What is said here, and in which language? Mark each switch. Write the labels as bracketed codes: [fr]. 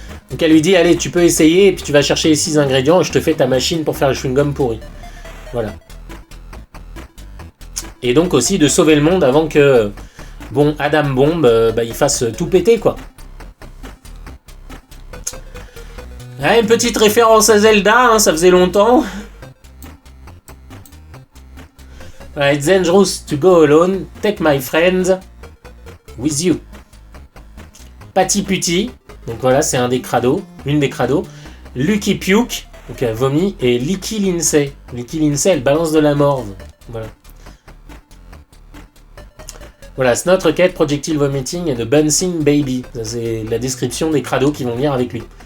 [fr] Donc elle lui dit, allez, tu peux essayer, et puis tu vas chercher les 6 ingrédients, et je te fais ta machine pour faire le chewing-gum pourri. Voilà. Et donc aussi de sauver le monde avant que, bon, Adam Bomb, il fasse tout péter, quoi. Ah, une petite référence à Zelda, hein, ça faisait longtemps. [en] It's dangerous to go alone, take my friends with you. [fr] Patty Putti. Donc voilà, c'est un des crados, une des crados. Lucky Puke, donc elle vomit, et Licky Lindsay. Licky Lindsay, elle balance de la morve. Voilà. Voilà, c'est notre quête, projectile vomiting et de bouncing baby. C'est la description des crados qui vont venir avec lui.